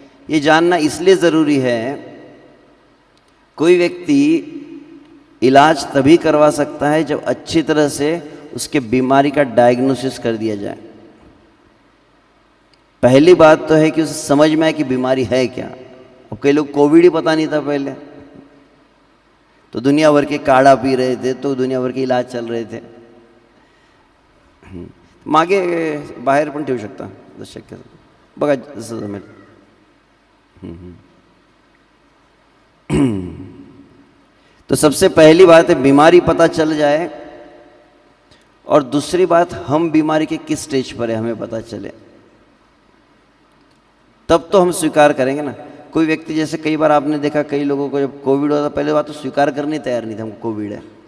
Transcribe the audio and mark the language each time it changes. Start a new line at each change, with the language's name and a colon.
Hindi: ये जानना इसलिए ज़रूरी है। कोई व्यक्ति इलाज तभी करवा सकता है जब अच्छी तरह से उसके बीमारी का डायग्नोसिस कर दिया जाए। पहली बात तो है कि उसे समझ में आए कि बीमारी है क्या। अब कई लोग कोविड ही पता नहीं था पहले, तो दुनिया भर के काढ़ा पी रहे थे, तो दुनिया भर के इलाज चल रहे थे.
Marathi: मागे बाहेर पण ठेवू शकता शक्य बघा जसं जमेल.
Hindi: तो सबसे पहली बात है बीमारी पता चल जाए, और दूसरी बात हम बीमारी के किस स्टेज पर है हमें पता चले, तब तो हम स्वीकार करेंगे ना. कोई व्यक्ति जैसे कई बार आपने देखा कई लोगों को जब कोविड हुआ था पहले बात तो स्वीकार करने तैयार नहीं था हमको कोविड है.